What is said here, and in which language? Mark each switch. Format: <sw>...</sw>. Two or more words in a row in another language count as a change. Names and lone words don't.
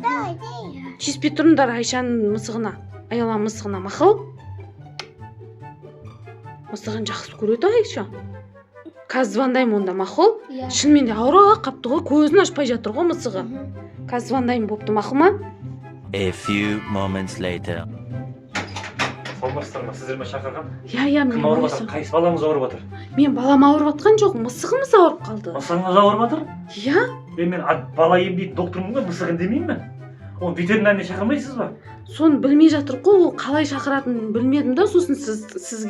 <kk>Тиіспей тұрыңдар Айшаның мысығына, аяла мысығына, мақұл? Мысығын жақсы көреді Айша. Қазір звондаймын онда, мақұл? Шынымен де ауырып қапты ғой, көзін ашпай жатыр ғой мысығы. Қазір звондаймын бопты, мақұл ма?</kk> <en>A few moments later.</en> <kk>Саламатсыздар ма? Сіздер ме шақырған? Мен Кім ауырып жатыр? Қайсы балаңыз ауырып жатыр? Мен балам ауырып жатқан жоқ, мысығымыз ауырып қалды. Мысығыңыз ауырып жатыр? Мен бала емдейтін доктормын ғой, мысық емдемеймін мен. Оны ветеринарный шақырмайсыз ба? Соны білмей жатыр ғой, ол қалай шақыратынын білмедім да, сосын сізге</kk>